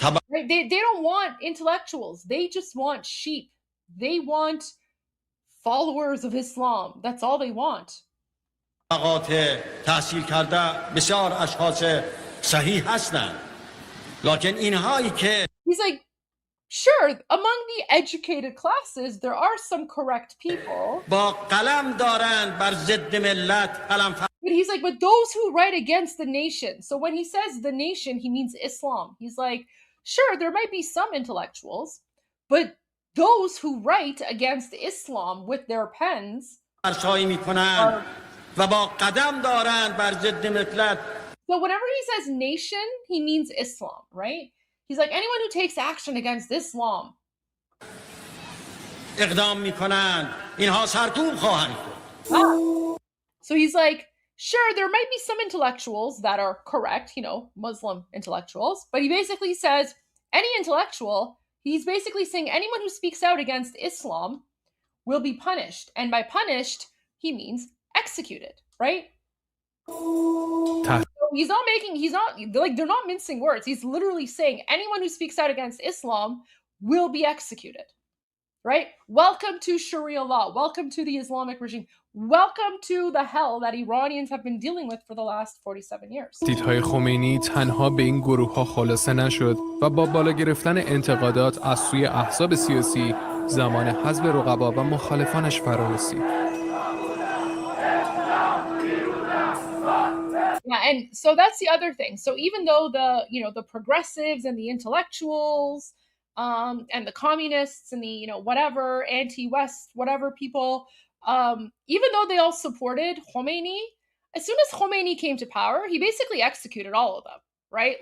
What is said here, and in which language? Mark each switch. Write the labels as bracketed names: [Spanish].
[English] They don't want intellectuals. They just want sheep. They want followers of Islam. That's all they want. [Persian] طبقات تحصیل کرده بسیار اشخاص صحیح هستند لکن اینهایی که [English] He's like, sure, among the educated classes, there are some correct people. [Persian] با قلم دارند بر ضد ملت قلم [English] But he's like, but those who write against the nation. So when he says the nation, he means Islam. He's like, sure, there might be some intellectuals, but those who write against Islam with their pens [Persian] فرسایی میکنند و با قدم دارند بر ضد ملت. [English] So whenever he says nation, he means Islam, right? He's like, anyone who takes action against Islam. [Persian] اقدام میکنند اینها سرکوب خواهند Ah. [English] So he's like, sure, there might be some intellectuals that are correct, you know, Muslim intellectuals, but he basically says any intellectual, he's basically saying anyone who speaks out against Islam will be punished. And by punished, he means executed, right? He's not like, they're not mincing words. He's literally saying anyone who speaks out against Islam will be executed, right? Welcome to Sharia law. Welcome to the Islamic regime. Welcome to the hell that Iranians have been dealing with for the last 47 years. [Persian] دیدهای خمینی تنها به این گروه‌ها خلاصه نشد و با بالا گرفتن انتقادات از سوی احزاب سیاسی زمان حذف رقبا و مخالفانش فرا رسید. [English] Yeah, and so that's the other thing. So even though the progressives and the intellectuals and the communists and the whatever anti-West whatever people, even though they all supported Khomeini, as soon as Khomeini came to power, he basically executed all of them, right?